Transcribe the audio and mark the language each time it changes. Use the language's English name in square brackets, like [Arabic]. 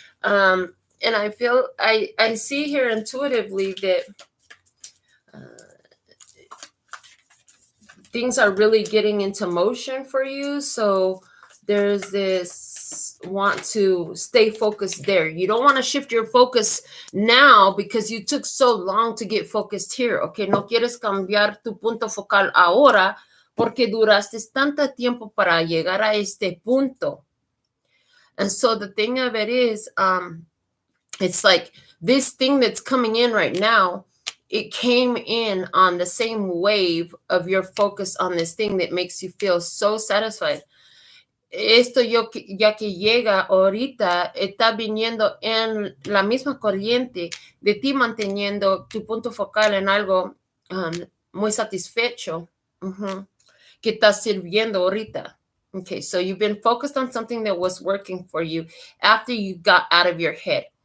[English] And I feel, I see here intuitively that things are really getting into motion for you. So there's this want to stay focused there. You don't want to shift your focus now because you took so long to get focused here. [Spanish] Okay, no quieres cambiar tu punto focal ahora porque duraste tanto tiempo para llegar a este punto. [English] And so the thing of it is, it's like this thing that's coming in right now, it came in on the same wave of your focus on this thing that makes you feel so satisfied. [Spanish] Esto ya que llega ahorita, está viniendo en la misma corriente de ti manteniendo tu punto focal en algo muy satisfecho que estás sirviendo ahorita. [English] Okay, so you've been focused on something that was working for you after you got out of your head.